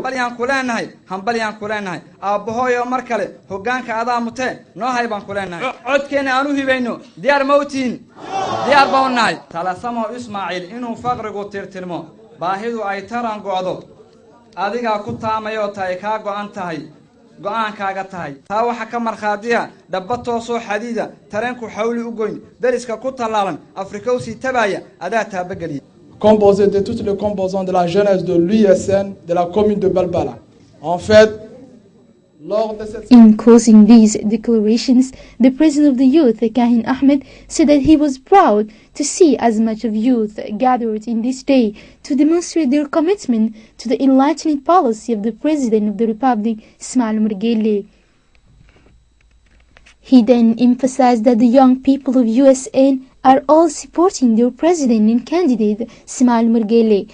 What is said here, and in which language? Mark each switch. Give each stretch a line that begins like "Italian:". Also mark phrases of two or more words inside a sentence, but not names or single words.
Somali: hambalyaan ku leenahay aabbahooyo mar kale hoggaanka adaa mutee noo hay baan ku leenahay codkeena aan u hibayno diyaar ma u tihiin diyaar baan u nahay talasamo Ismaaciil inuu faqrigu tirtirmo baahidu ay taran go'do adigaa ku taamayoo tahay kaa go'an tahay go'aankaaga tahay taa waxa ka markhaatiya dabba toosoo xadiida tareenku xawli u goyn dariska ku tallaalan Afrika u sii tabaaya adaa taabageliya
French: composé de toutes les composants de la jeunesse de l'USN de la commune de Balbala. En fait, lors de cette...
English: In closing these declarations, the president of the youth, Kahin Ahmed, said that he was proud to see as much of youth gathered in this day to demonstrate their commitment to the enlightening policy of the president of the Republic, Ismail Omar Guelleh. He then emphasized that the young people of USN are all supporting their president and candidate, Ismail Omar Guelleh.